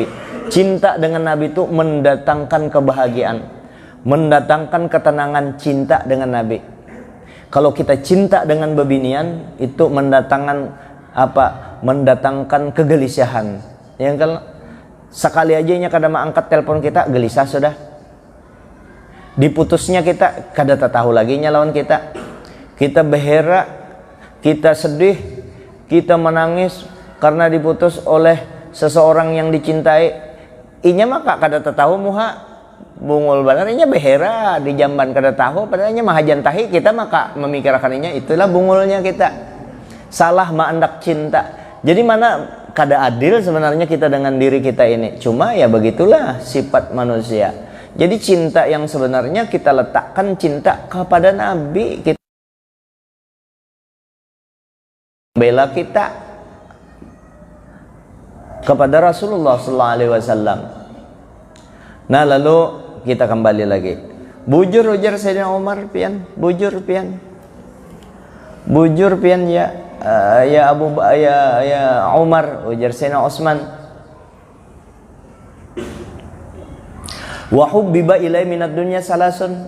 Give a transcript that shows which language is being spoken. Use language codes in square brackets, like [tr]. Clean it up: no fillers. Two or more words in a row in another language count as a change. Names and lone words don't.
[id] Cinta dengan Nabi itu mendatangkan kebahagiaan, mendatangkan ketenangan. Cinta dengan Nabi, kalau kita cinta dengan bebinian itu mendatangkan kegelisahan. [bjn] Yang kalau sekali aja nya kada angkat telepon kita gelisah sudah. Diputusnya kita kada tahu lagi nya lawan kita. Kita berherak, kita sedih, kita menangis karena diputus oleh seseorang yang dicintai inya maka kada tahu muha bungul banar inya behera di jamban kada tahu padahalnya mahajan tahi kita maka memikirkan inya itulah bungulnya kita salah maandak cinta. [id] Jadi mana kada adil sebenarnya kita dengan diri kita ini, cuma ya begitulah sifat manusia. Jadi cinta yang sebenarnya kita letakkan cinta kepada Nabi, kita bela kita kepada Rasulullah [ar] صلى الله عليه وسلم. [id] Nah, lalu kita kembali lagi. [bjn] Bujur ujar Sayyidina Umar pian, bujur pian. Bujur pian ya Umar ujar Sayyidina Utsman. [ar] وحبب إلي من الدنيا ثلاث.